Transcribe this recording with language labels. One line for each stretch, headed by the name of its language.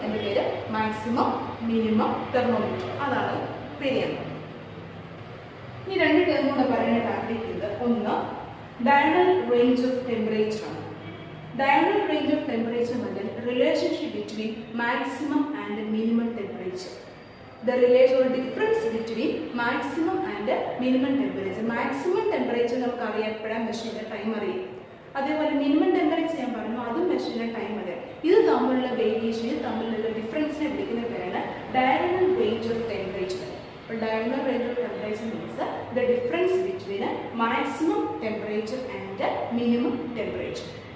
Malayalam: എൻ്റെ പേര് maximum minimum thermometer, അതാണ് പേര്. ഈ 2 ടേം കൂടെ പറയാനായിട്ട് ആഗ്രഹിക്കുന്നത്, ഒന്ന് ഡയഗണൽ റേഞ്ച് ഓഫ് ടെമ്പറേച്ചർ ആണ്.
English: Diagonal range of temperature പറഞ്ഞാൽ relationship between maximum and minimum temperature. The relation or difference between maximum and minimum temperature.
Malayalam: Maximum temperature നമുക്ക് അറിയാം, എപ്പോഴാണ് മെഷർ ചെയ്യുന്ന ടൈം അറിയാം. അതേപോലെ മിനിമം ടെമ്പറേച്ചർ ഞാൻ പറഞ്ഞു, അതും മെഷർ ചെയ്യുന്ന ടൈം അറിയാം. ഇത് തമ്മിലുള്ള വേരിയേഷൻ, ഇത് തമ്മിലുള്ള ഡിഫറൻസിനെ വിളിക്കുന്ന പേരാണ് ഡയഗണൽ റേഞ്ച് ഓഫ് ടെമ്പറേച്ചർ.
English: അപ്പോൾ diagonal range of temperature means the difference between maximum temperature and minimum temperature.